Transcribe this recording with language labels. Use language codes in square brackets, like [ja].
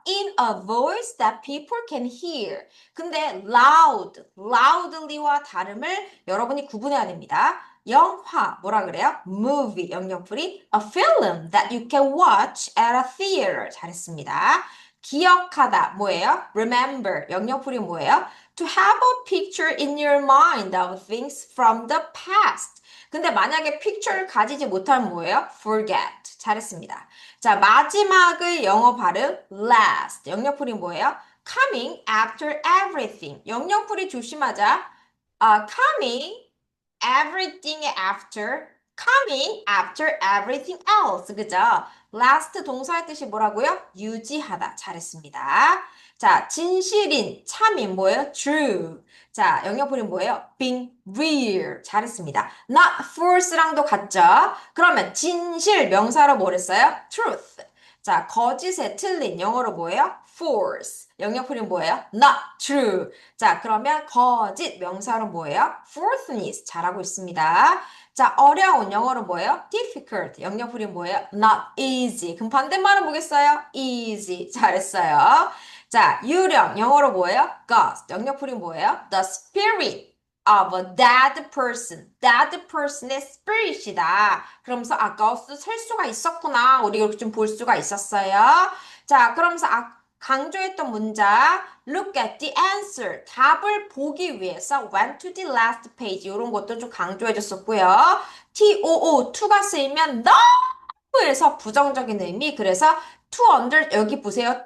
[en] In a voice that people can hear. [ko] 근데 loud, loudly와 다름을 여러분이 구분해야 됩니다. 영화 뭐라 그래요? [en] movie [ko] 영영풀이 [en] a film that you can watch at a theater [ko] 잘했습니다. 기억하다 뭐예요? remember 영영풀이 뭐예요? [en] to have a picture in your mind of things from the past. [ko] 근데 만약에 picture를 가지지 못하면 뭐예요? forget 잘했습니다. 자 마지막의 영어 발음 last 영영풀이 뭐예요? [en] coming after everything [ko] 영영풀이 조심하자. [en] coming everything after, coming after everything else. [ko] 그죠? last 동사의 뜻이 뭐라고요? 유지하다. 잘했습니다. 자, 진실인, 참인 뭐예요? true. 자, 영역풀이 뭐예요? [en] being real. [ko] 잘했습니다. [en] not false [ko] 랑도 같죠? 그러면 진실 명사로 뭐랬어요? [en] truth. [ko] 자, 거짓에 틀린 영어로 뭐예요? [en] false. [ko] 영역풀이 뭐예요? [en] not true. [ko] 자, 그러면 거짓 명사로 뭐예요? falseness. 잘하고 있습니다. 자, 어려운 영어로 뭐예요? [en] difficult. [ko] 영역풀이 뭐예요? [en] not easy. [ko] 그럼 반대말은 뭐겠어요? easy. 잘했어요. 자, 유령 영어로 뭐예요? ghost. 영역풀이 뭐예요? [en] the spirit of a dead person. [ko] dead person의 spirit이다. 그러면서 ghost 셀 수가 있었구나. 우리 이렇게 좀 볼 수가 있었어요. 자, 그러면서 강조했던 문장 [en] look at the answer [ko] 답을 보기 위해서 [en] went to the last page [ko] 이런 것도 좀 강조해줬었고요. to가 쓰이면 너무에서 부정적인 의미 그래서 여기 보세요.